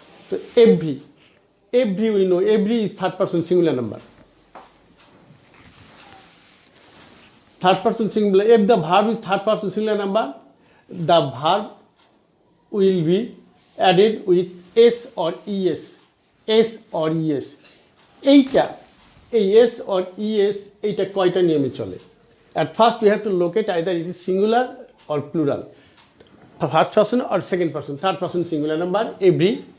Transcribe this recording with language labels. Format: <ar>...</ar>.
<en>So every we know, every is third person singular number. Third person singular. If the verb is third person singular number, the verb will be added with s or es. S or es.</en> <bn>এইটা এই</bn> <en>s or es</en> <bn>এইটা কয়টা নিয়মে চলে?</bn> <en>At first we have to locate either it is singular or plural. First person or second person, third person singular number, every.</en>